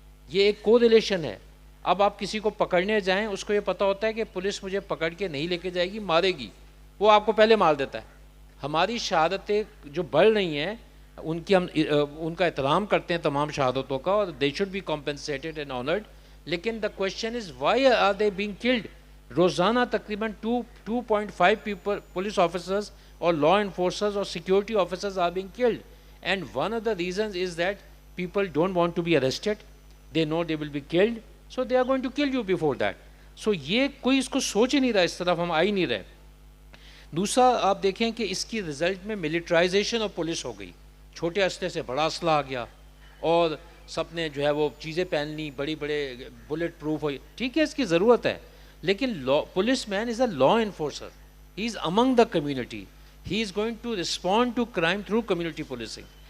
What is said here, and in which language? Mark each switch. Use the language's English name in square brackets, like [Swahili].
[Urdu] یہ ایک کو ریلیشن ہے. اب آپ کسی کو پکڑنے جائیں, اس کو یہ پتہ ہوتا ہے کہ پولیس مجھے پکڑ کے نہیں لے کے جائے گی, مارے گی, وہ آپ کو پہلے مار دیتا ہے. ہماری شہادتیں جو بڑھ رہی ہیں ان کی ہم ان کا احترام کرتے ہیں تمام شہادتوں کا, اور [English] They should be compensated and honoured. لیکن the question is why are they being killed? روزانہ تقریباً 2.5 people police officers اور law enforcers اور security officers are being killed, and one of the reasons is that people don't want to be arrested, they know they will be killed, so they are going to kill you before that. [Urdu] سو یہ کوئی اس کو سوچ ہی نہیں رہا, اس طرف ہم آ ہی نہیں رہے. دوسرا آپ دیکھیں کہ اس کی رزلٹ میں ملٹرائزیشن آف پولیس ہو گئی, چھوٹے اسلحے سے بڑا اسلحہ آ گیا, اور سب نے جو ہے وہ چیزیں پہن لی, بڑی بڑے بلٹ پروف ہوئی. ٹھیک ہے, اس کی ضرورت ہے, لیکن [English] Policeman is a law enforcer, he is among the community, he is going to respond to crime through community policing.